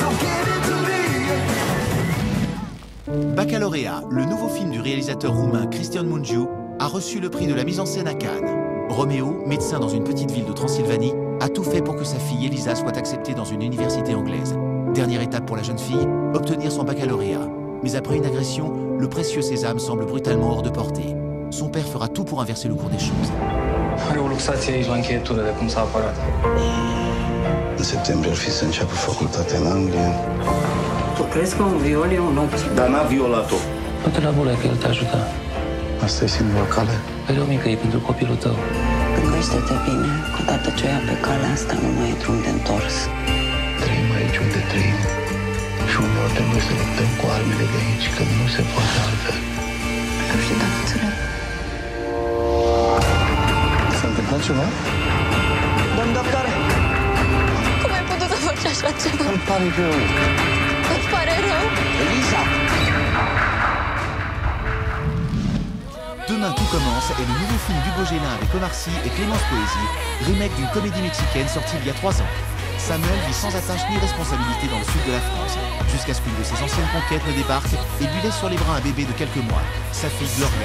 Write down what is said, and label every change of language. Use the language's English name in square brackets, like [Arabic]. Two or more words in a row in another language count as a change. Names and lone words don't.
[French] Baccalauréat, le nouveau film du réalisateur roumain Cristian Mungiu, a reçu le prix de la mise en scène à Cannes. Roméo, médecin dans une petite ville de Transylvanie, a tout fait pour que sa fille Elisa soit acceptée dans une université anglaise. Dernière étape pour la jeune fille, obtenir son baccalauréat. Mais après une agression, le précieux sésame semble brutalement hors de portée. Son père fera tout pour inverser le cours des choses. [Romanian] Are o luxație aici la încheietură de cum s-a apărat. În septembrie ar fi să înceapă facultatea în Anglia. Tu crezi că un viol e un opție? Dar n-a violat-o. Du-te la bulă că el te ajută. Asta e singura cale. Pe o mică e pentru copilul tău. Gândește-te bine, odată ce o ia pe calea asta nu mai e drum de întors. Trăim aici unde trăim. Și uneori trebuie să luptăm cu armele de aici, că nu se poate altfel. Nu știu dacă înțeleg. S-a întâmplat ceva? Domn doctor, Cum ai putut să faci așa ceva? Îmi pare rău. Îți pare rău? Elisa! [French] Demain tout commence est le nouveau film d'Hugo Gélin avec Omar Sy et Clémence Poésy, remake d'une comédie mexicaine sortie il y a 3 ans. Samuel vit sans attache ni responsabilité dans le sud de la France, jusqu'à ce qu'une de ses anciennes conquêtes le débarque et lui laisse sur les bras un bébé de quelques mois, sa fille Gloria.